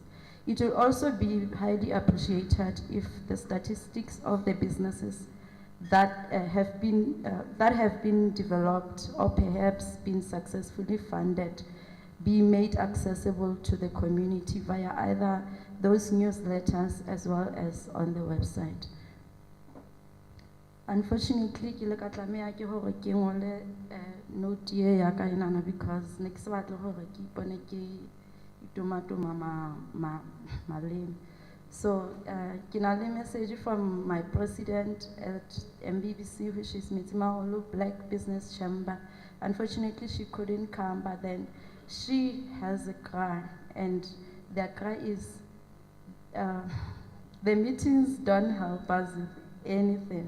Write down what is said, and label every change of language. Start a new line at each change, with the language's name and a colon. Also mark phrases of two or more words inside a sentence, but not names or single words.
English: It will also be highly appreciated if the statistics of the businesses that have been developed or perhaps been successfully funded be made accessible to the community via either those newsletters as well as on the website. Unfortunately,
Southern Sotho: ke le ka tlameha ke hore ke ngole note ye ya ka enana because ne ke se batle hore ke ipone ke itumatuma maleme.
English: So,
Southern Sotho: ke na le
English: message from my president at MBBC, which is Mitimaholo Black Business Chamber. Unfortunately, she couldn't come, but then she has a cry, and the cry is, the meetings don't help us with anything.